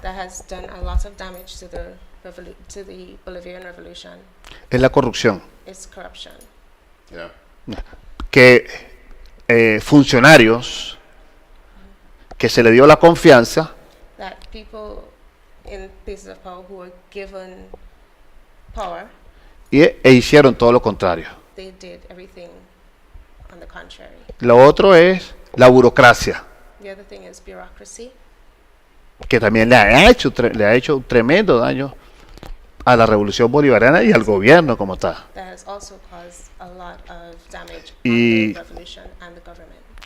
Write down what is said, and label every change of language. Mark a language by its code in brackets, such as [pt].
[en] that has done a lot of damage to the Bolivian revolution, [es] es la corrupción. [en] is corruption. Yeah. [es] Que funcionarios que se le dio la confianza [en] That people in places of power who were given power, [es] e hicieron todo lo contrario. [en] they did everything on the contrary. [es] Lo otro es la burocracia, [en] The other thing is bureaucracy, [es] que también le ha hecho un tremendo daño a la revolución bolivariana y al gobierno como tal. [en] that has also caused a lot of damage [es] Y [en] on the revolution and the government.